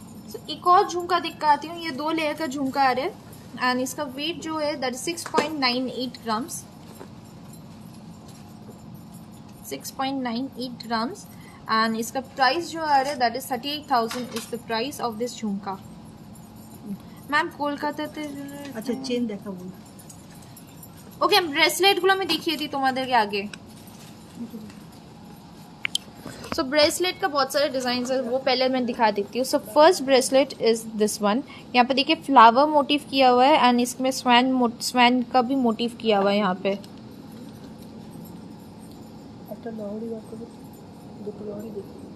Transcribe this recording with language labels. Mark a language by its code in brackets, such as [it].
[hi] So एक और झुमका दिखाती हूँ, ये 2 लेयर का झुमका आ रहा है एंड इसका वेट जो है [en] that is 6.98 grams. 6.98 grams and [hi] इसका [en] price [hi] जो आ रहा है [en] that is 38,000 is the price of this jhumka. [bn] मैम কলকাতাতে আচ্ছা চেন দেখাবো। ওকে ব্রেসলেট গুলো আমি দেখিয়ে দিই তোমাদেরকে [hi] आगे। सो ब्रेसलेट का बहुत सारे डिजाइन है, वो पहले मैं दिखा देती हूँ। [en] So first bracelet is this one. [hi] यहाँ पे देखिए फ्लावर मोटिव किया हुआ है एंड इसमें स्वैन का भी मोटिव किया हुआ है यहाँ पे। [bn] একটা লহরি বার করো, দুটো লহরি দেখি।